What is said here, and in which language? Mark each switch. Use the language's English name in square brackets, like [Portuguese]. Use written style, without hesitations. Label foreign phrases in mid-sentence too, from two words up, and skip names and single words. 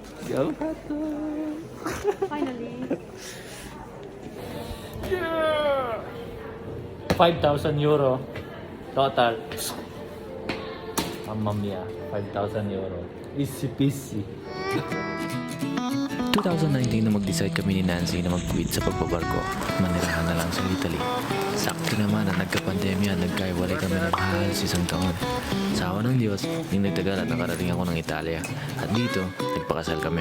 [English] go, hotdog! Finally. Yeah! 5,000 euro total. [Italian] Mamma mia, 5,000 euro. [English] Easy peasy. [Filipino] 2019 na mag-decide kami ni Nancy na mag-quit sa pagbabarko at manirahan na lang sa Italy. Sakto naman na nagka-pandemya, nagkaiwalay kami ng halos isang taon. Sa awa ng Diyos, yung nagtagal at nakarating ako ng Italia. At dito, nagpakasal kami.